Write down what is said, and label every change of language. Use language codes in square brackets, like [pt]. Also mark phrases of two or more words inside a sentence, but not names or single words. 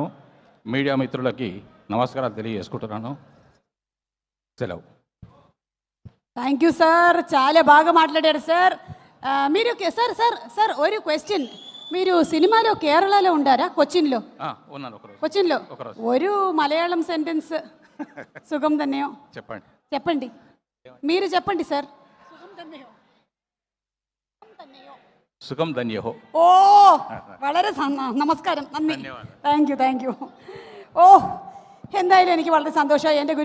[te] మీడియా మిత్రులకి నమస్కారాలు తెలియజేసుకుంటున్నాను. సెలవు. [en] thank you sir, [te] చాలా బాగా మాట్లాడారు సార్. మీరు సార్ సార్ సార్ ഒരു క్వశ్చన్, మీరు సినిమాలో కేరళలో ఉండారా? కొచ్చిన్లో ఉన్నాను. ఒకరోజు కొచ్చిన్లో ഒരു మలయాళం సెంటెన్స్ [ml] സുഖം തന്നെയോ [te] చెప్పండి. మీరు చెప్పండి సార్. [ml] സുഖം തന്നെയോ. ഓ വളരെ നമസ്കാരം, നന്ദി. [en] thank you. [ml] ഓ എന്തായാലും എനിക്ക് വളരെ സന്തോഷമായി. എൻ്റെ